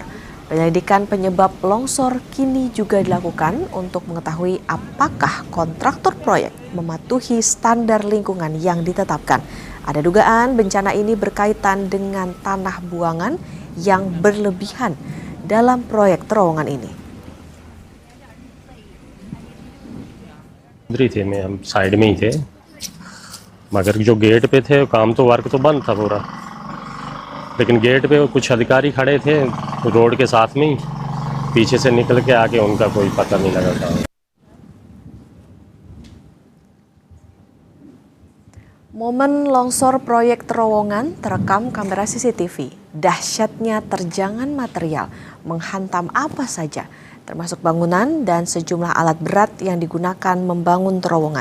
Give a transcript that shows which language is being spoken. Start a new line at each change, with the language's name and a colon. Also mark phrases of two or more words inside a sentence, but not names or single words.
Indonesian: Penyelidikan penyebab longsor kini juga dilakukan untuk mengetahui apakah kontraktor proyek mematuhi standar lingkungan yang ditetapkan. Ada dugaan bencana ini berkaitan dengan tanah buangan yang berlebihan dalam proyek terowongan ini.
Hindi: थे में हम साइड में ही थे, मगर जो गेट पे थे काम तो वर्क तो बंद था पूरा, लेकिन गेट पे कुछ अधिकारी खड़े थे रोड के साथ में ही, पीछे से निकल के आके उनका कोई पता नहीं लगा था।
Indonesian: Momen longsor proyek terowongan terekam kamera CCTV. Dahsyatnya terjangan material menghantam apa saja, termasuk bangunan dan sejumlah alat berat yang digunakan membangun terowongan.